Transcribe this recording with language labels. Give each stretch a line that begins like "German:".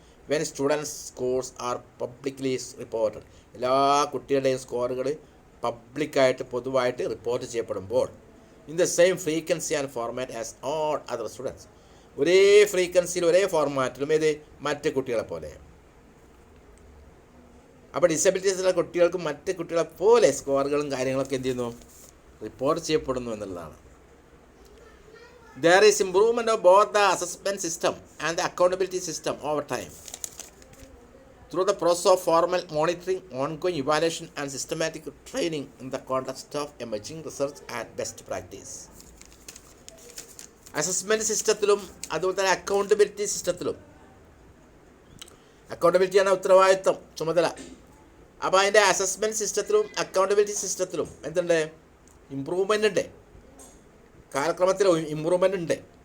English: When students scores are publicly reported.
Malayalam: എല്ലാ കുട്ടികളുടെയും സ്കോറുകൾ പബ്ലിക്കായിട്ട് പൊതുവായിട്ട് റിപ്പോർട്ട് ചെയ്യപ്പെടുമ്പോൾ
English: In the same frequency and format as all other students.
Malayalam: ഒരേ ഫ്രീക്വൻസിയിൽ ഒരേ ഫോർമാറ്റിലും മറ്റ് കുട്ടികളെ പോലെ. അപ്പോൾ ഡിസബിലിറ്റീസുള്ള കുട്ടികൾക്ക് മറ്റ് കുട്ടികളെ പോലെ സ്കോറുകളും കാര്യങ്ങളൊക്കെ എന്ത് ചെയ്യുന്നു, റിപ്പോർട്ട് ചെയ്യപ്പെടുന്നു എന്നുള്ളതാണ്.
English: There is improvement of both the assessment system and the accountability system over time through the process of formal monitoring, ongoing evaluation and systematic training in the context of emerging research and best practice.
Malayalam: Assessment സിസ്റ്റത്തിലും അതുപോലെ തന്നെ accountability സിസ്റ്റത്തിലും, അക്കൗണ്ടബിലിറ്റിയാണ് ഉത്തരവാദിത്വം, ചുമതല. അപ്പോൾ അതിൻ്റെ assessment സിസ്റ്റത്തിലും accountability സിസ്റ്റത്തിലും എന്തുണ്ട്, ഇമ്പ്രൂവ്മെൻ്റ് ഉണ്ട്, കാലക്രമത്തിൽ ഇമ്പ്രൂവ്മെൻ്റ് ഉണ്ട്.